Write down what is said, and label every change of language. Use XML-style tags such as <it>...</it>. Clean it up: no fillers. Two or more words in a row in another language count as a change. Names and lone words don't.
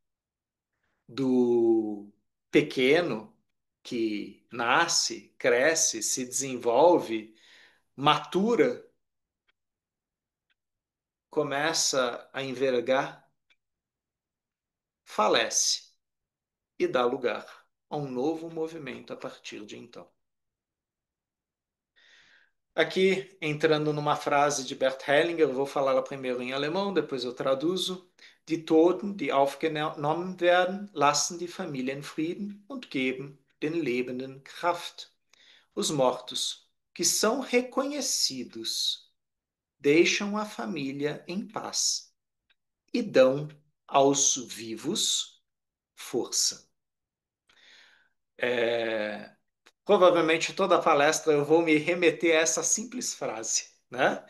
<pt>do pequeno que nasce, cresce, se desenvolve, matura, começa a envergar, falece e dá lugar a um novo movimento a partir de então. Aqui, entrando numa frase de Bert Hellinger, eu vou falá-la primeiro em alemão, depois eu traduzo.</pt> <de>Die Toten, die aufgenommen werden, lassen die Familien Frieden und geben den Lebenden Kraft.</de> <pt>Os mortos, que são reconhecidos, deixam a família em paz e dão aos vivos força. É, provavelmente toda a palestra eu vou me remeter a essa simples frase, né?</pt>